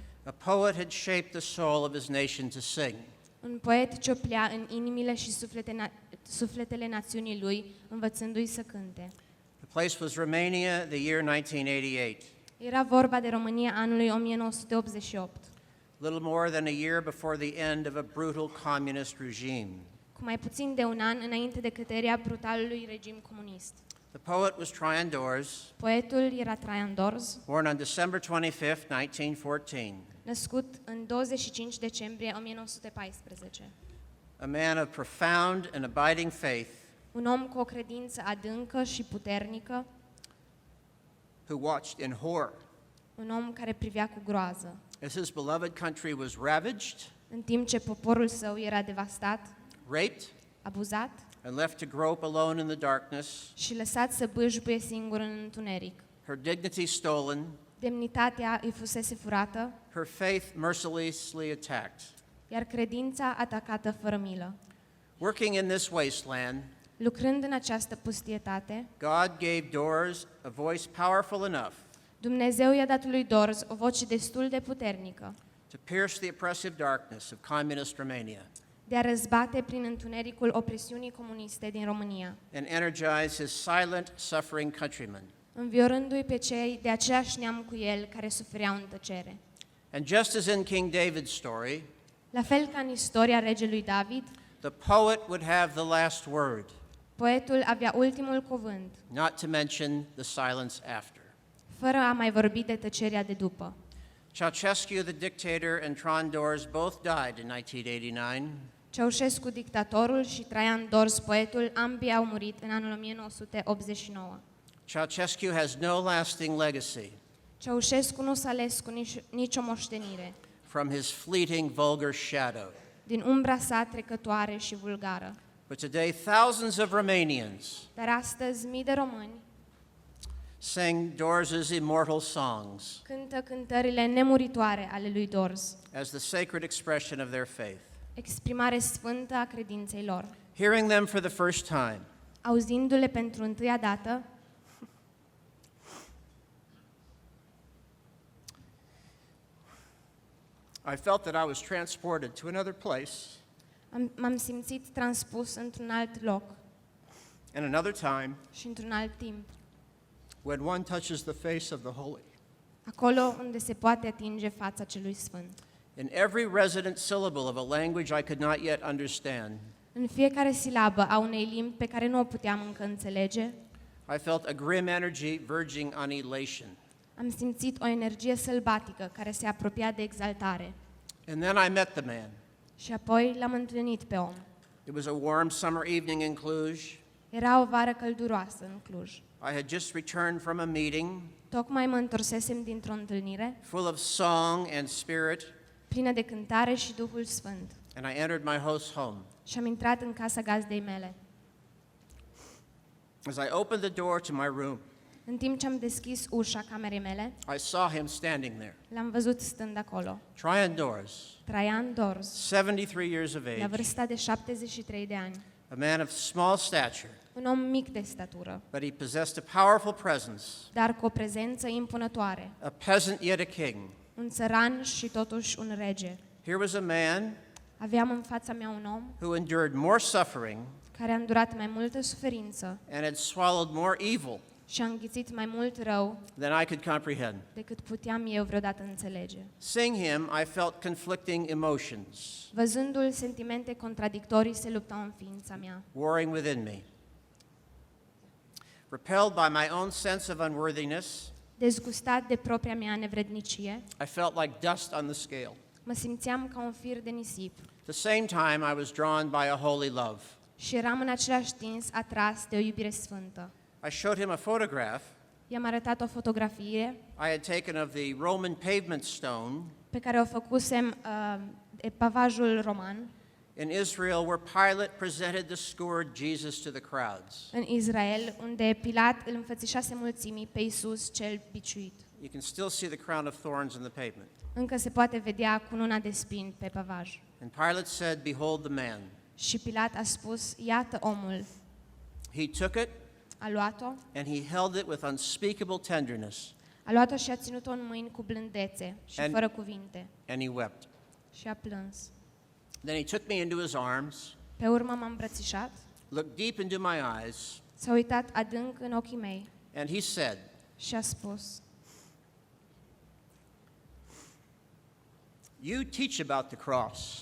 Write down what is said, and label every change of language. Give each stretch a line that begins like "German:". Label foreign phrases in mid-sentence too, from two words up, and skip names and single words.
English: a poet had shaped the soul of his nation to sing.
Romanian: un poet cioplea în inimile și sufletele națiunii lui, învățându-i să cânte.
English: The place was Romania, the year 1988.
Romanian: Era vorba de România anului 1988,
English: Little more than a year before the end of a brutal communist regime.
Romanian: cu mai puțin de un an înainte de căderea brutalului regim comunist.
English: The poet was Traian Dorz,
Romanian: Poetul era Traian Dorz,
English: born on December 25, 1914,
Romanian: născut în 25 decembrie 1914.
English: a man of profound and abiding faith
Romanian: Un om cu o credință adâncă și puternică,
English: who watched in horror
Romanian: un om care privea cu groază,
English: as his beloved country was ravaged,
Romanian: în timp ce poporul său era devastat,
English: raped,
Romanian: abuzat
English: and left to grope alone in the darkness,
Romanian: și lăsat să bâșbuie singur în întuneric.
English: her dignity stolen,
Romanian: Demnitatea îi fusese furată,
English: her faith mercilessly attacked.
Romanian: iar credința atacată fără milă.
English: Working in this wasteland,
Romanian: Lucrând în această pustietate,
English: God gave Dorz a voice powerful enough
Romanian: Dumnezeu i-a dat lui Dorz o voce destul de puternică
English: to pierce the oppressive darkness of communist Romania
Romanian: de a răzbate prin întunericul opresiunii comuniste din România,
English: and energize his silent, suffering countrymen.
Romanian: înviorându-i pe cei de aceeași neam cu el care sufereau în tăcere.
English: And just as in King David's story,
Romanian: La fel ca în istoria regelui David,
English: the poet would have the last word,
Romanian: poetul avea ultimul cuvânt,
English: not to mention the silence after.
Romanian: fără a mai vorbi de tăcerea de după.
English: Ceausescu, the dictator, and Traian Dorz both died in 1989.
Romanian: Ceaușescu, dictatorul, și Traian Dorz, poetul, ambii au murit în anul 1989.
English: Ceausescu has no lasting legacy
Romanian: Ceaușescu nu s-a ales cu nicio moștenire
English: from his fleeting, vulgar shadow.
Romanian: din umbra sa trecătoare și vulgară.
English: But today, thousands of Romanians
Romanian: Dar astăzi mii de români
English: sing Dorz's immortal songs
Romanian: cântă cântările nemuritoare ale lui Dorz,
English: as the sacred expression of their faith.
Romanian: exprimare sfântă a credinței lor.
English: Hearing them for the first time,
Romanian: Auzindu-le pentru întâia dată,
English: I felt that I was transported to another place
Romanian: m-am simțit transpus într-un alt loc
English: and another time
Romanian: și într-un alt timp,
English: when one touches the face of the holy.
Romanian: acolo unde se poate atinge fața celui sfânt.
English: In every resident syllable of a language I could not yet understand,
Romanian: În fiecare silabă a unei limbi pe care nu o puteam încă înțelege,
English: I felt a grim energy verging on elation.
Romanian: am simțit o energie sălbatică care se apropia de exaltare.
English: And then I met the man.
Romanian: Și apoi l-am întâlnit pe om.
English: It was a warm summer evening in Cluj.
Romanian: Era o vară călduroasă în Cluj.
English: I had just returned from a meeting
Romanian: Tocmai mă întorsesem dintr-o întâlnire
English: full of song and spirit,
Romanian: plină de cântare și Duhul Sfânt.
English: and I entered my host's home.
Romanian: Și am intrat în casa gazdei mele.
English: As I opened the door to my room,
Romanian: În timp ce am deschis ușa camerei mele,
English: I saw him standing there.
Romanian: l-am văzut stând acolo.
English: Traian Dorz,
Romanian: Traian Dorz,
English: 73 years of
Romanian: la
English: age,
Romanian: vârsta de 73 de ani,
English: a man of small stature,
Romanian: un om mic de statură,
English: but he possessed a powerful presence,
Romanian: dar cu o prezență impunătoare,
English: a peasant yet a king.
Romanian: un țăran și totuși un rege.
English: Here was a man
Romanian: Aveam în fața mea un om
English: who endured more suffering
Romanian: care a îndurat mai multă suferință
English: and had swallowed more evil
Romanian: și a înghițit mai mult rău
English: than I could comprehend.
Romanian: decât puteam eu vreodată înțelege.
English: Seeing him, I felt conflicting emotions
Romanian: Văzându-l, sentimente contradictorii se luptau în ființa mea.
English: warring within me. Repelled by my own sense of unworthiness,
Romanian: Dezgustat de propria mea nevrednicie,
English: I felt like dust on the scale.
Romanian: mă simțeam ca un fir de nisip
English: At the same time, I was drawn by a holy love.
Romanian: și eram în același timp atras de o iubire sfântă.
English: I showed him a photograph
Romanian: I-am arătat o fotografie
English: I had taken of the Roman pavement stone
Romanian: pe care o făcusem de pavajul roman
English: in Israel where Pilate presented the scourged Jesus to the crowds.
Romanian: în Israel, unde Pilat îl înfățișase mulțimii pe Iisus cel biciuit.
English: You can still see the crown of thorns in the pavement.
Romanian: Încă se poate vedea cununa de spini pe pavaj.
English: And Pilate said, "Behold the man."
Romanian: Și Pilat a spus, iată omul.
English: He took it
Romanian: A luat-o,
English: and he held it with unspeakable tenderness,
Romanian: a luat-o și a ținut-o în mâini cu blândețe și
English: And-
Romanian: fără cuvinte.
English: and he wept.
Romanian: Și a plâns.
English: Then he took me into his arms,
Romanian: Pe urmă m-a îmbrățișat,
English: looked deep into my eyes,
Romanian: s-a uitat adânc în ochii mei
English: and he said,
Romanian: și a spus,
English: "You teach about the cross.